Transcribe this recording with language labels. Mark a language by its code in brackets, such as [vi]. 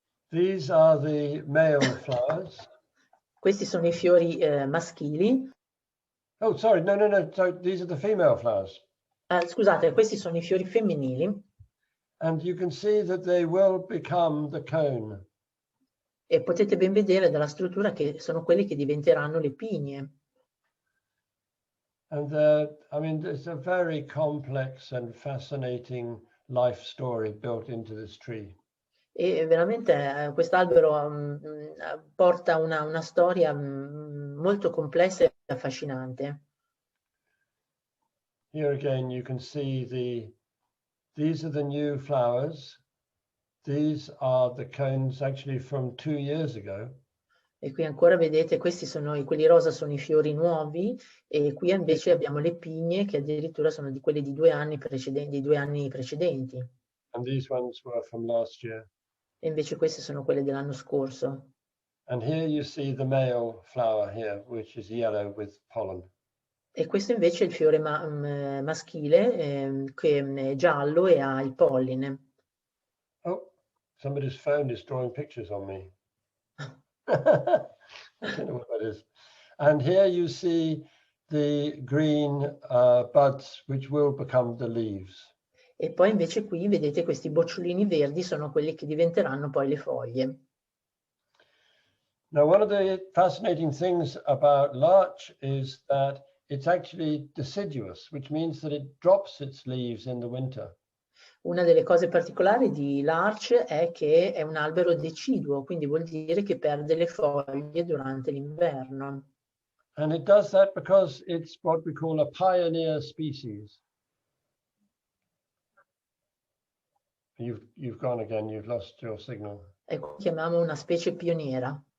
[en] These are the male flowers. [it] Questi sono i fiori maschili. [en] Oh, sorry, no. So these are the female flowers. [it] Scusate, questi sono i fiori femminili. [en] And you can see that they will become the cone. [it] E potete ben vedere dalla struttura che sono quelli che diventeranno le pigne. [en] And I mean, it's a very complex and fascinating life story built into this tree. [it] E veramente quest'albero porta una storia molto complessa e affascinante. [en] Here again you can see these are the new flowers. These are the cones actually from 2 years ago. [it] E qui ancora vedete, quelli rosa sono i fiori nuovi, e qui invece abbiamo le pigne che addirittura sono di quelli di 2 anni precedenti. [en] And these ones were from last year. [it] E invece queste sono quelle dell'anno scorso. [en] And here you see the male flower here, which is yellow with pollen. [it] E questo invece è il fiore maschile, che è giallo e ha il polline. [en] Oh, somebody's phone is drawing pictures on me. I don't know what that is. And here you see the green buds, which will become the leaves. [it] E poi invece qui vedete questi bocciolini verdi sono quelli che diventeranno poi le foglie. [en] Now, one of the fascinating things about larch is that it's actually deciduous, which means that it drops its leaves in the winter. [it] Una delle cose particolari di larch è che è un albero deciduo, quindi vuol dire che perde le foglie durante l'inverno. [en] And it does that because it's what we call a pioneer species. You've gone again, you've lost your signal. [it] Ecco, chiamiamo una specie pioniera.